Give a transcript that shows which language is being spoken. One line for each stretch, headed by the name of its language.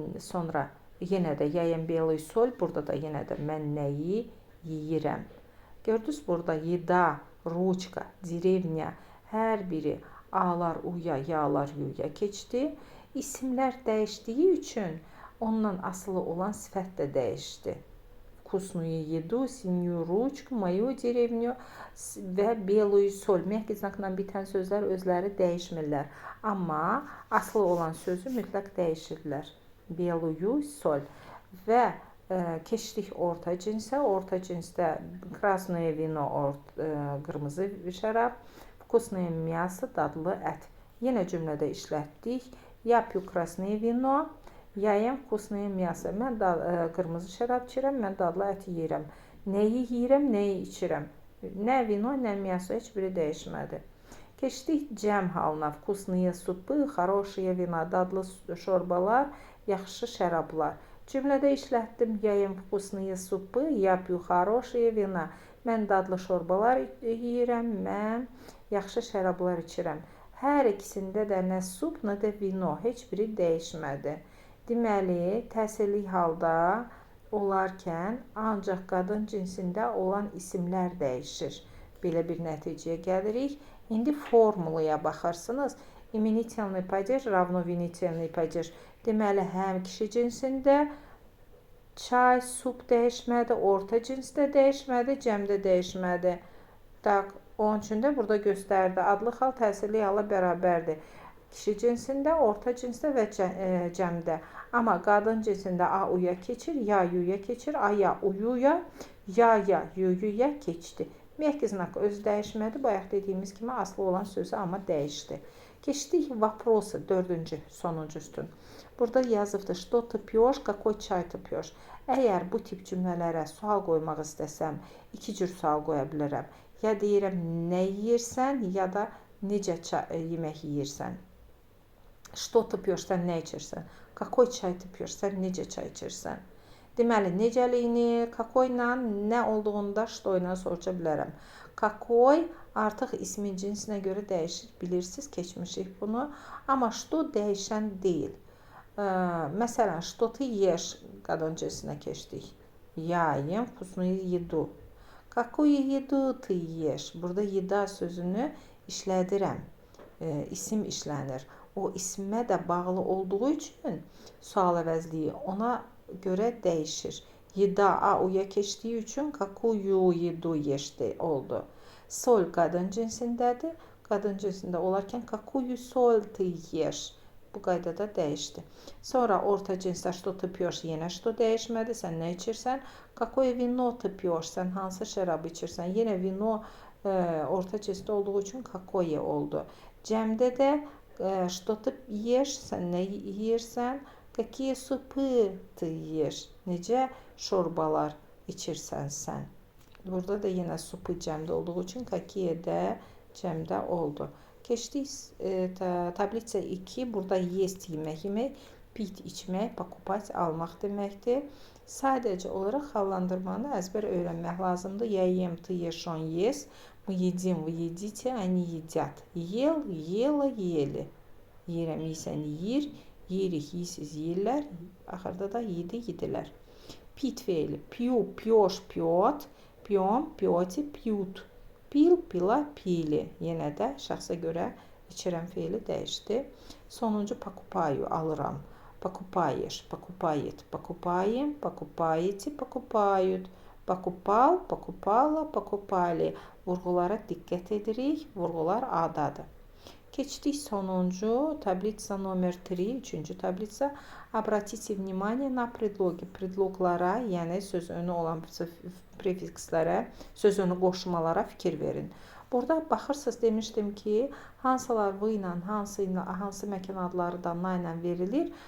Azerbaijani: Sonra yenə də
Russian: я ем белую соль,
Azerbaijani: burada da yenə də mən nəyi yeyirəm. Gördünüz burada еда, ruçka, dеревня, hər biri A'lar uya, ya'lar yuya keçdi. İsimlər dəyişdiyi üçün ondan asılı olan sifət də dəyişdi.
Russian: Вкусную еду, синюю ручку, мою деревню və белую соль.
Azerbaijani: Məhz znakla bitən sözlər özləri dəyişmirlər. Amma asılı olan sözü mütləq dəyişirlər.
Russian: Белую соль.
Azerbaijani: Və keçdik orta cinsə. Orta cinsdə
Russian: красное вино,
Azerbaijani: qırmızı şərab,
Russian: вкусное мясо,
Azerbaijani: dadlı ət. Yenə cümlədə işlətdik.
Russian: Я пью красное вино, я ем вкусное мясо.
Azerbaijani: Mən qırmızı şərab içirəm, mən dadlı ət yeyirəm. Nəyi yeyirəm, nəyi içirəm? Nə vino, nə мясо, heç biri dəyişmədi. Keçdik cəm halına.
Russian: Вкусные супы, хорошие вина,
Azerbaijani: dadlı şorbalar, yaxşı şərablar. Cümlədə işlətdim.
Russian: Я ем вкусные супы, я пью хорошие вина.
Azerbaijani: Mən dadlı şorbalar yeyirəm, mən yaxşı şərablar içirəm. Hər ikisində də nə sup, nə də vino, heç biri dəyişmədi. Deməli, təsirli halda olarkən ancaq qadın cinsində olan isimlər dəyişir. Belə bir nəticəyə gəlirik. İndi formulaya baxırsınız.
Russian: Именительный падеж равно винительный падеж.
Azerbaijani: Deməli, həm kişi cinsində çay, sup dəyişmədi, orta cinsdə dəyişmədi, cəmdə dəyişmədi. Onun üçün də burada göstərdi. Adlı hal təsirli hala bərabərdir. Kişi cinsində, orta cinsdə və cəmdə. Amma qadın cinsində a uya keçir, ya yuya keçir, a ya uyuya, ya yuyuya keçdi. Məhz znak özü dəyişmədi. Bayaq dediyimiz kimi asılı olan sözü amma dəyişdi. Keçdik vопросы, 4-cü, sonuncu üstün. Burada yazıbdır,
Russian: что ты пьешь, какой çay ты пьешь.
Azerbaijani: Əgər bu tip cümlələrə sual qoymaq istəsəm, 2 cür sual qoya bilərəm. Ya deyirəm, nə yeyirsən, ya da necə yemək yeyirsən.
Russian: Что ты пьешь,
Azerbaijani: sən nə içirsən?
Russian: Какой çay ты пьешь,
Azerbaijani: sən necə çay içirsən? Deməli, necəliyini, какой ilə, nə olduğunda что ilə soruşa bilərəm. Какой artıq ismin cinsinə görə dəyişir, bilirsiniz, keçmişik bunu. Amma что dəyişən deyil. Məsələn,
Russian: что ты ешь,
Azerbaijani: qadın cinsinə keçdik.
Russian: Я ем вкусную еду. Какую еду ты ешь?
Azerbaijani: Burada еда sözünü işlədirəm. İsim işlənir. O ismə də bağlı olduğu üçün sual əvəzliyi ona görə dəyişir. Еда a uya keçdiyi üçün
Russian: какую еду ешь
Azerbaijani: oldu. Sol qadın cinsindədir. Qadın cinsində olarkən
Russian: какую соль ты ешь?
Azerbaijani: Bu qaydada dəyişdi. Sonra orta cinsdə
Russian: что ты пьешь?
Azerbaijani: Yenə что dəyişmədi. Sən nə içirsən?
Russian: Какое вино ты пьешь?
Azerbaijani: Sən hansı şərabı içirsən? Yenə vino orta cinsdə olduğu üçün какое oldu. Cəmdə də
Russian: что ты ешь?
Azerbaijani: Sən nə yeyirsən?
Russian: Какие супы ты ешь?
Azerbaijani: Necə şorbalar içirsən sən? Burada da yenə supu cəmdə olduğu üçün какие də cəmdə oldu. Keçdik tablitsa 2. Burada есть yemək, pit içmək, покупать almaq deməkdir. Sadəcə olaraq hallandırmanı əzbər öyrənmək lazımdır.
Russian: Я ем, ты ешь, он ест. Мы едим, вы едите, они едят. Ел, ела, ели.
Azerbaijani: Yeyirəm, yeyirsən, yeyir. Yeyirik, yeyirsiz, yeyirlər. Axırda da yedi, yedilər. Pit feili.
Russian: Pью, пьешь, пьет. Пьем, пьете, пьют. Pil, pila, pili.
Azerbaijani: Yenə də şəxsə görə içirəm feili dəyişdi. Sonuncu покупаю, alıram.
Russian: Покупаешь, покупает, покупаем, покупаете, покупают. Покупал, покупала, покупали.
Azerbaijani: Vurğulara diqqət edirik. Vurğular adadır. Keçdik sonuncu tablitsa номер 3. Üçüncü tablitsa.
Russian: Обратите внимание на предлоги.
Azerbaijani: Predloglara, yəni söz önü olan prefikslərə, söz önü qoşmalara fikir verin. Burada baxırsınız, demişdim ki, hansılar v ilə, hansı məkan adları da na ilə verilir.